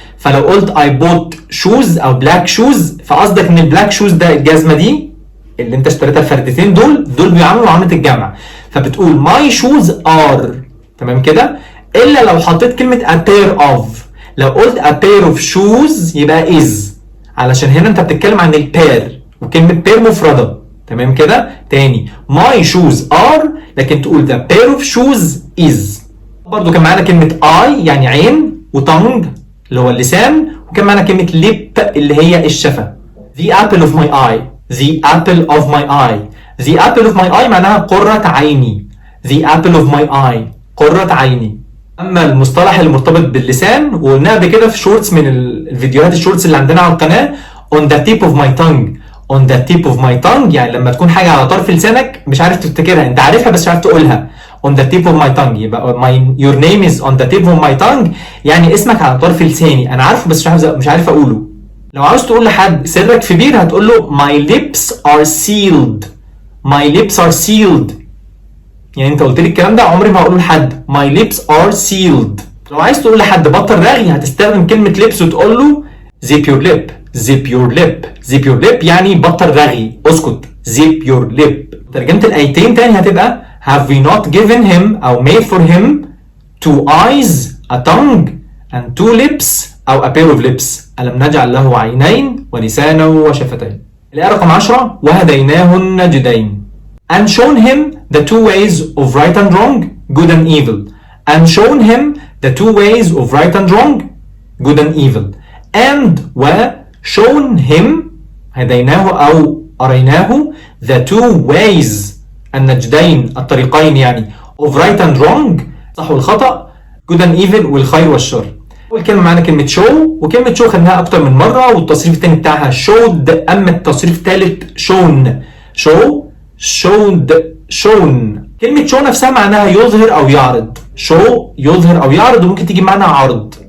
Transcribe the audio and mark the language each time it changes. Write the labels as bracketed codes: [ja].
[ar] فلو قلت [en] I bought shoes [ar] او [en] black shoes [ar] فقصدك ان البلاك شوز ده الجزمه دي اللي انت اشتريتها الفردتين دول بيعاملوا معامله الجمع فبتقول [en] my shoes are [ar] تمام كده. الا لو حطيت كلمه a pair of لو قلت [en] a pair of shoes [ar] يبقى is علشان هنا انت بتتكلم عن البير وكلمه pair مفرده تمام كده. [en] تاني my shoes are [ar] لكن تقول [en] the pair of shoes is. [ar] برضو كان معانا كلمة eye يعني عين وtongue اللي هو اللسان وكان معانا كلمة lip اللي هي الشفة. [en] the apple of my eye the apple of my eye the apple of my eye [ar] معناها قرة عيني. [en] the apple of my eye [ar] قرة عيني. أما المصطلح المرتبط باللسان وقلناه قبل كده في شورتس من الفيديوهات الشورتس اللي عندنا على القناة [en] on the tip of my tongue [ar] on the tip of my tongue يعني لما تكون حاجة على طرف لسانك مش عارف تفتكرها انت عارفها بس مش عارف تقولها on the tip of my tongue يبقى [en] your name is on the tip of my tongue [ar] يعني اسمك على طرف لساني انا عارفه بس مش عارف اقوله. لو عاوز تقول لحد سرك في بير هتقول له [en] my lips are sealed [ar] my lips are sealed يعني انت قلت لي الكلام ده عمري ما هقوله لحد my lips are sealed. لو عايز تقول لحد بطل رغي هتستخدم كلمة lips وتقول له [en] zip your lip [ar] zip your lip zip your lip يعني بطل رغي اسكت zip your lip. ترجمة الآيتين تاني هتبقى [en] have we not given him أو made for him 2 eyes a tongue and 2 lips أو a pair of lips [ar] ألم نجعل له عينين ولسانا وشفتين. الآية رقم 10 وهديناه النجدين [en] and shown him the 2 ways of right and wrong good and evil and shown him the 2 ways of right and wrong good and evil and shown him [ar] هديناه أو أريناه [en] the 2 ways [ar] النجدين الطريقين يعني [en] of right and wrong [ar] صح والخطأ [en] good and evil [ar] والخير والشر. أول كلمة معانا كلمة show وكلمة show خدناها أكتر من مرة والتصريف الثاني بتاعها showed أما التصريف الثالث shown [en] showed shown. [ar] كلمة show نفسها معناها يظهر أو يعرض show يظهر أو يعرض وممكن تيجي معنا عرض.